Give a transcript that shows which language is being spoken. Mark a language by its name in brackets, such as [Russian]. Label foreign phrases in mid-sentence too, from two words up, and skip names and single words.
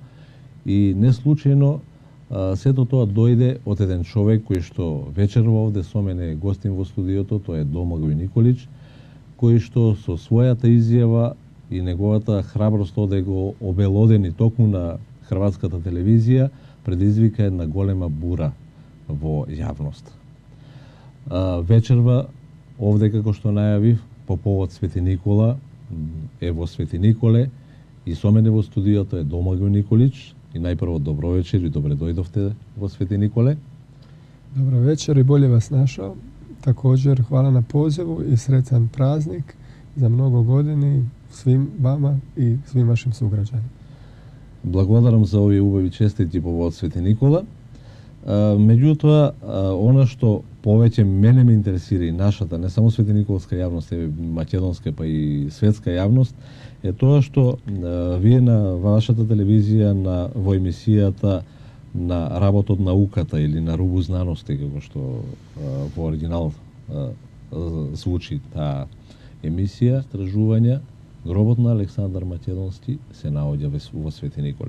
[Macedonian] И не случајно сето тоа дојде од еден човек кој што вечерва овде со мене е гостин во студиото, тоа е Домагој Николич, кој што со својата изјава и неговата храброст оде го обелодени токму на хрватската телевизија, предизвика една голема бура во јавност. Вечерва овде, како што најавив, по повод Свети Никола, е во Свети Николе и со мене во студиото е Домагој Николич. И најпрво добро вечер и добре дојдовте во Свети Николе. [Croatian] Dobro večer i bolje vas našao. Također hvala na pozivu i sretan praznik za mnogo godini svim vama i svim vašim sugrađanima. [Macedonian] Благодарам за овие убави честити по повод Свети Никола. Меѓутоа, она што повеќе мене ме интересира и нашата, не само Свети Николска јавност, е македонска, па и светска јавност, е тоа што вие на вашата телевизија во емисијата на работот науката или [Croatian] na rubu znanosti, [Macedonian] како што во оригинал звучи таа емисија, истражувања, гробот на Александар Македонски се наоѓа во Свети Николе.